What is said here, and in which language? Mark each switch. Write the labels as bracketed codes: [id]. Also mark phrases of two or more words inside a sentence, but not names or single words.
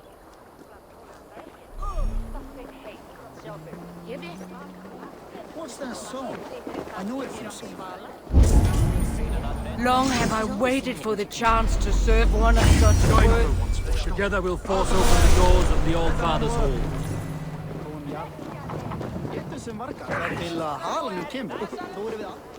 [en] What's that song? I know it from somewhere. Long have I waited for the chance to serve one of such worth. Together we'll force open the doors of the All-Father's Hall. [is] sem margar. Það til að halanum kemur, þá erum við að...